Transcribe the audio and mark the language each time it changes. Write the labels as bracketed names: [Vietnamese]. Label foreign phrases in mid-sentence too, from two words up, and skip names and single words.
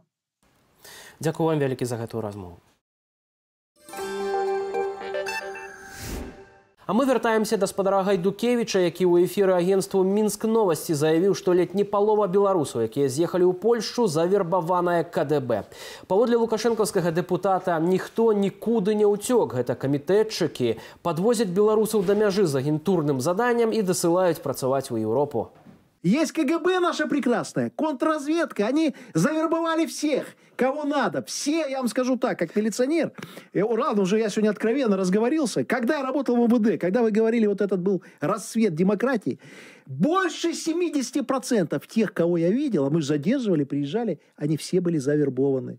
[Belarusian] Дзякую вам вялікі за гэтую размову. А мы вяртаемся да спадара Гайдукевіча, які ў эфіры агенству «Мінск новасці» заявіў, што ледь не палова беларусаў, якія з'ехалі ў Польшчу, завербаваная КДБ. Паводле лукашэнкаўскага дэпутата, ніхто нікуды не ўцёк. Гэта камітэтчыкі падвозяць беларусаў да мяжы з агентурным заданнем і дасылаюць працаваць у Еўропу. [Russian] Есть КГБ наша прекрасная, контрразведка. Они завербовали всех, кого надо. Все, я вам скажу так, как милиционер. Ладно, уже я сегодня откровенно разговорился. Когда я работал в МВД, когда вы говорили, вот этот был расцвет демократии, больше 70% тех, кого я видел, а мы же задерживали, приезжали, они все были завербованы.